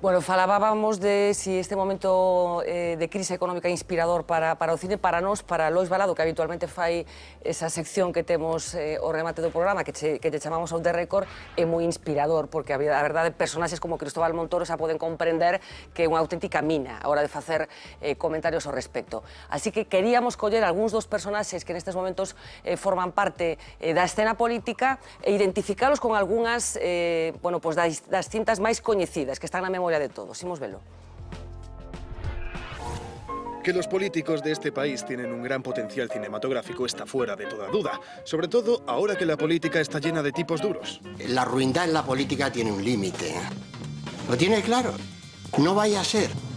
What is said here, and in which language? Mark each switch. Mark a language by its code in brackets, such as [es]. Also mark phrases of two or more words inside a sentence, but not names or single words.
[gl] Bueno, falábamos de si este momento de crise económica é inspirador para o cine, para nós, para Lois Balado, que habitualmente fai esa sección que temos o remate do programa, que te chamamos Out the Record, é moi inspirador, porque a verdade, personaxes como Cristóbal Montoro xa poden comprender que é unha auténtica mina a hora de facer comentarios ao respecto. Así que queríamos coller algúns dos personaxes que nestes momentos forman parte da escena política e identificalos con algunhas das cintas máis coñecidas, que están na memoria de todos. Imos velo. [es] Que los políticos de este país tienen un gran potencial cinematográfico está fuera de toda duda, sobre todo ahora que la política está llena de tipos duros. La ruindad en la política tiene un límite. ¿Lo tiene claro? No vaya a ser.